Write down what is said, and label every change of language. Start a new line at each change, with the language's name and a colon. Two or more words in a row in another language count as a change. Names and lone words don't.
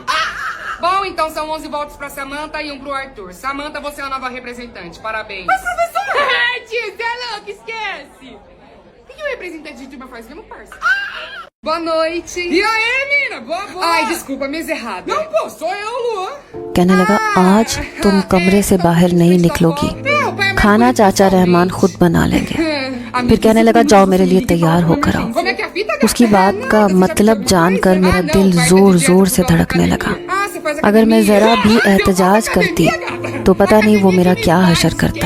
Portuguese: Bom, então são 11 votos pra Samantha e 1 pro Arthur. Samantha, você é a nova representante. Parabéns. Mas, professora! Tio, você é louco, esquece. O que o representante de turma faz mesmo, parça? Boa noite. E aí, mina? Boa. Ai, desculpa, mesa errada. Não, pô, sou eu, Luan.
Hindi: कहने लगा, आज तुम कमरे से बाहर नहीं निकलोगी, खाना चाचा रहमान खुद बना लेंगे। फिर कहने लगा, जाओ मेरे लिए तैयार होकर आओ। उसकी बात का मतलब जानकर मेरा दिल जोर जोर से धड़कने लगा। अगर मैं जरा भी एहतजाज करती तो पता नहीं वो मेरा क्या हशर करता।